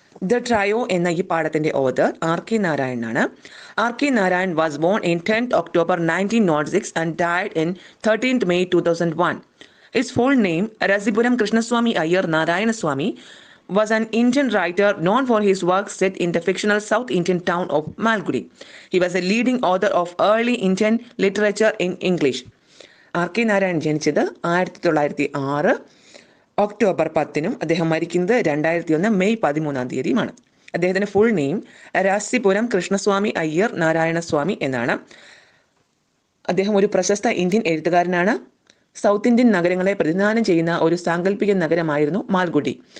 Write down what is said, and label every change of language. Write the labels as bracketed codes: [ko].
[ml] The trio എന്ന ഈ പാഠത്തിന്റെ ഓതർ R.K. Narayan ആണ്. R.K. [en] Narayan was born in 10th October 1906 and died in 13th May 2001. His full name, Rasipuram Krishnaswamy Iyer Narayanaswamy, was an Indian writer known for his work set in the fictional South Indian town of Malgudi. He was a leading author of early Indian literature in English. [ml] R.K. Narayan ജനിച്ചത് 1906 October 10-നും അദ്ദേഹം മരിക്കുന്നത് 2001 May 13-മാണ്. അദ്ദേഹത്തിന്റെ full name രാസിപുരം Krishnaswamy Iyer Narayanaswamy എന്നാണ്. അദ്ദേഹം ഒരു പ്രശസ്ത Indian എഴുത്തുകാരനാണ്. South Indian നഗരങ്ങളെ പ്രതിനിധാനം ചെയ്യുന്ന ഒരു സാങ്കല്പിക നഗരമായിരുന്നു മാൽഗുഡി.